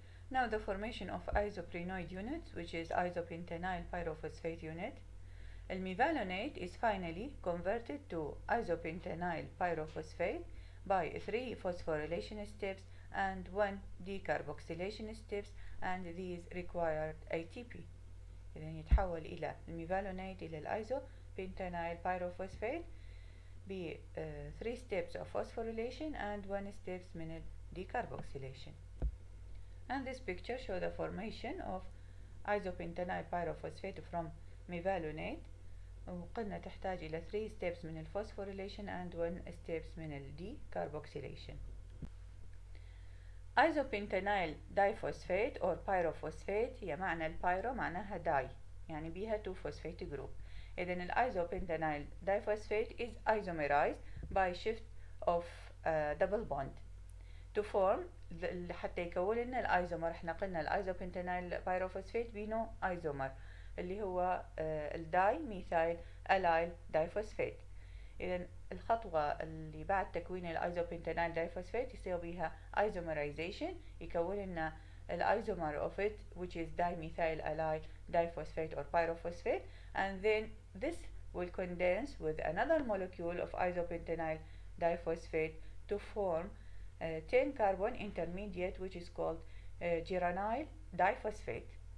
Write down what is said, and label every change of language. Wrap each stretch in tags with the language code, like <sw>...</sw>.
<en>Now the formation of isoprenoid units, which is isopentenyl pyrophosphate unit. Mevalonate is finally converted to isopentenyl pyrophosphate by 3 phosphorylation steps and 1 decarboxylation steps, and these required ATP.</en> <ar>إذا يتحول إلى الميفالونات إلى الأيزوبنتانيل pyrophosphate ب 3</ar> <en>steps of phosphorylation and 1 steps</en> <ar>من decarboxylation. And this picture shows the formation of isopentenyl pyrophosphate from mevalonate. وقلنا تحتاج إلى 3 steps من الphosphorylation</ar> <en>and 1 steps</en> <ar>من decarboxylation.</ar> <en>isopentenyl diphosphate or pyrophosphate</en> <ar>هي معنى البايرو معناها داي يعني بيها</ar> <en>2 phosphate group. إذن isopentenyl diphosphate is isomerized by shift of double bond to form</en> <ar>حتى يكون لنا الايزومر. احنا قلنا الايزوبنتانيل بايروفوسفيت بينه ايزومر اللي هو الداي ميثايل الايل دايفوسفيت. اذا الخطوه اللي بعد تكوين الايزوبنتانيل دايفوسفيت يصير بيها ايزومرايزيشن يكون لنا الايزومر</ar> <en>of it which is dimethyl allyl diphosphate or pyrophosphate, and then this will condense with another molecule of isopentenyl diphosphate to form 10 carbon intermediate which is called geranyl diphosphate.</en>